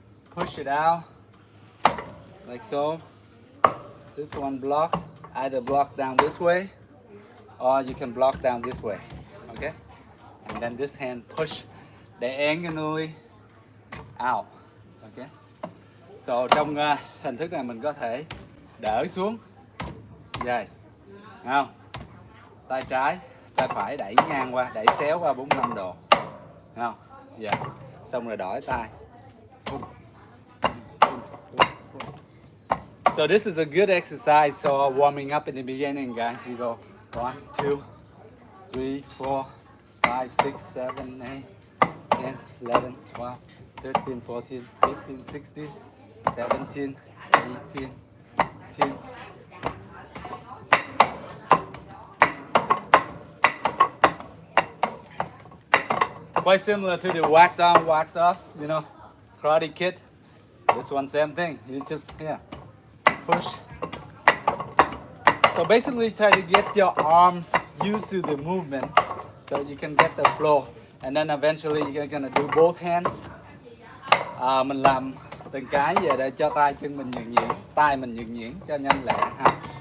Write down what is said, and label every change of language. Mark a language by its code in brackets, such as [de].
[en] Push it out, like so. This one block, either block down this way, or you can block down this way, okay? And then this hand push diagonally out, okay? [vi] So trong hình thức này mình có thể đỡ xuống, vậy, không? Tay trái, tay phải đẩy ngang qua, đẩy xéo qua 45 độ, không? Dạ, xong rồi đổi tay. [en] So this is a good exercise. So warming up in the beginning, guys. You go 1, 2, 3, 4, 5, 6, 7, 8, 10, 11, 12, 13, 14, 15, 16, 17, 18, 19. Quite similar to the wax on, wax off, you know, Karate Kid. This one, same thing. You just, push. So basically try to get your arms used to the movement so you can get the flow. And then eventually you're gonna do both hands. [vi] Mình làm từng cái về để cho tay chân mình nhuyễn nhuyễn, tay mình nhuyễn nhuyễn cho nhanh lẹ ha.